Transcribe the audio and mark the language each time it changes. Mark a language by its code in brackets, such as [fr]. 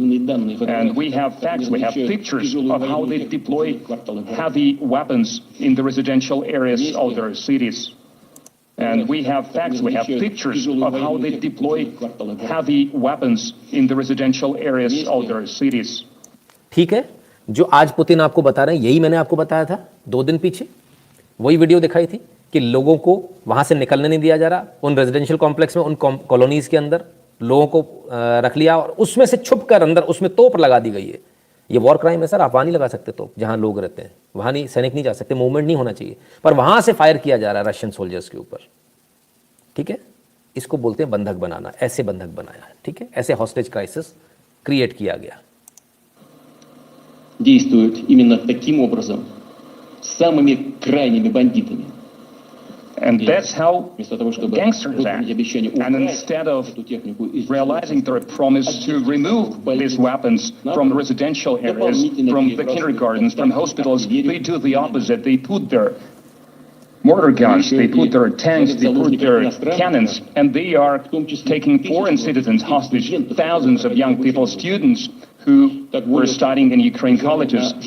[en] And we have facts, we have pictures of how they deploy heavy weapons in the residential areas of their cities. And we have facts, we have pictures of how they deploy heavy weapons in the residential areas of their cities. [hi] ठीक है, जो आज Putin आपको बता रहे हैं यही मैंने आपको बताया था 2 दिन पीछे, वही वीडियो दिखाई थी कि लोगों को वहां से निकलने नहीं दिया जा रहा, उन रेजिडेंशियल कॉम्प्लेक्स में, उन कॉलोनीज के अंदर लोगों को रख लिया और उसमें से छुप कर अंदर उसमें तोप लगा दी गई है। ये वॉर क्राइम है सर, आप वहां नहीं लगा सकते तोप, जहां लोग रहते हैं वहां नहीं, सैनिक नहीं जा सकते, मूवमेंट नहीं होना चाहिए, पर वहां से फायर किया जा रहा है रशियन सोल्जर्स के ऊपर। ठीक है, इसको बोलते हैं बंधक बनाना, ऐसे बंधक बनाया है। ठीक है, ऐसे हॉस्टेज क्राइसिस क्रिएट किया गया। [ru] Действуют именно таким образом, самыми крайними бандитами. [en] And that's how gangsters act. And instead of realizing their promise to remove these weapons from the residential areas, from the kindergartens, from hospitals, they do the opposite. They put their mortar guns, they put their tanks, they put their cannons, and they are taking foreign citizens hostage, thousands of young people, students who were studying in Ukraine colleges.